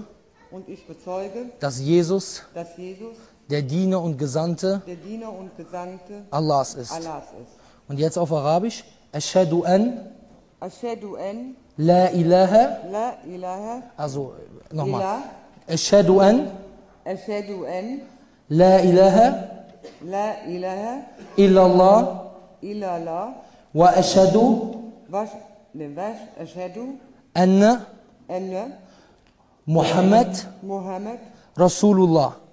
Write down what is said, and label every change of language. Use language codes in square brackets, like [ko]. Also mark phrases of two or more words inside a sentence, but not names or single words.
[de] dass Jesus Jesus der Diener und Gesandte Allahs ist. Und jetzt auf Arabisch, [ar] أشهد أن لا إله, [de] also nochmal, [ar] أشهد أن لا إله إلا الله وأشهد أن محمد رسول الله.